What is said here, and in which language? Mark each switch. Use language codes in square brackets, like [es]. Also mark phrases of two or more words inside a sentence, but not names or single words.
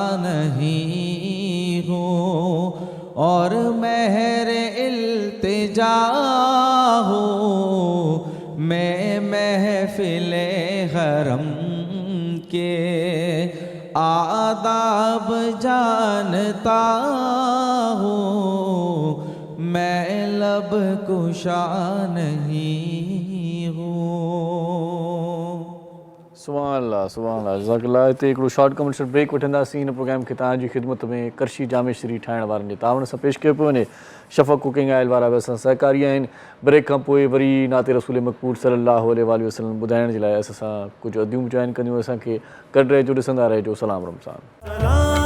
[ur] نہیں ہوں اور مہر التجا ہوں میں محفل حرم کے آداب جانتا ہوں میں لب کشا نہیں ہوں [ar] سبحان اللہ سبحان اللہ جزاک اللہ [sd] हिते हिकिड़ो [en] short commercial break [sd] वठंदासीं हिन प्रोग्राम खे तव्हांजी ख़िदमत में करशी जामे श्री ठाहिण वारनि जे तावण सां पेश कयो पियो वञे शफ़क़ कुकिंग ऑयल वारा बि असां सहकारी आहिनि ब्रेक खां पोइ वरी नाते रसूल मक़बूल [ar] صلى الله عليه وسلم [sd] ॿुधाइण जे लाइ असां कुझु अदियूं जॉइन कंदियूं असांखे गॾु रहिजो ॾिसंदा रहिजो सलाम रमज़ान